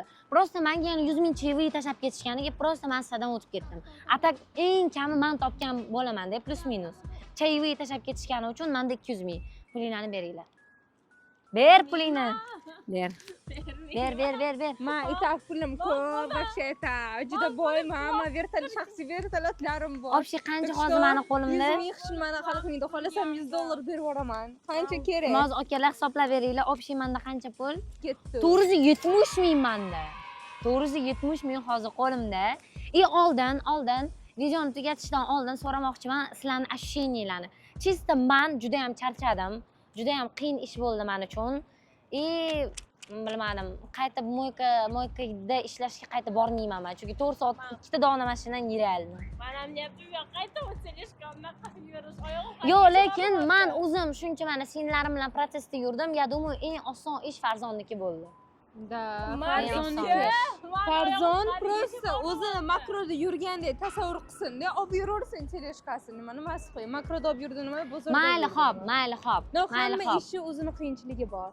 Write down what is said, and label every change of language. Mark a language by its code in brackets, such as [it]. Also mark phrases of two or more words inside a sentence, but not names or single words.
[uz] Просто menga yana 100 ming cheviy tashab ketishganiga просто men sizdan o'tib ketdim. Atak eng kami men topgan bo'laman-da, plus minus. Cheviy tashab ketishgani uchun menda 200 ming. Pulinglarni beringlar. Ber pulingni. Ber. Ber. Men itak pulim ko'p, [ru] вообще это [uz] juda boyman. Men shaxsiy vertolyotlarim bor. Obshi qancha hozir meni qo'limda? 100 ming hech nimani qilmaydi. Xohlasam $100 berib yuboraman. Qancha kerak? Hozir akalar hisoblab beringlar. Obshi menda qancha pul? Ketdi. 470 ming menda. 470 ming hozir qo'limda. Oldin videoni tugatishdan oldin so'ramoqchiman sizlarning ощущенияларni. Чисто men juda ham charchadim. Juda ham qiyin ish bo'ldi men uchun. Bilmadim, qayta moykada ishlashga qayta bormayman men. Chunki 4 soat ikkita dona mashinani yuraldim. Men ham deyaptim, yo'q, qayta o'tselishga unaqa yurish oyog'im. Yo'q, lekin men o'zim shuncha mana sinlarim bilan protsessda yurdim. [ru] Я думаю, [uz] eng oson ish Farzonniki bo'ldi. Da, Farzon просто o'zi makroda yurgandek tasavvur qilsin-da, olib yuraversin teleshkasini. Nimasi qo'y? Makroda olib yurdi nima? Bozorda. Mayli, xo'p. Hamma ishi o'zini qiyinchiligi bor.